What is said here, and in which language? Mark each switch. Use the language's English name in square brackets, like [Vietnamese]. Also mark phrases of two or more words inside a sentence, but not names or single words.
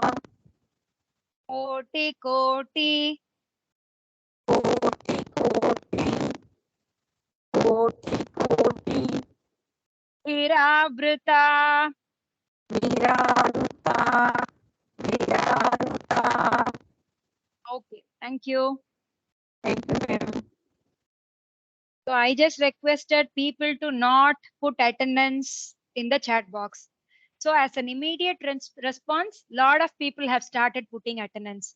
[Sanskrit] Koti koti. कोटि कोटि। कोटि कोटि. Viravrita. वीरावृता। वीरावृता. [English] Okay, thank you. Thank you, ma'am. So I just requested people to not put attendance in the chat box. So as an immediate response, lot of people have started putting attendance.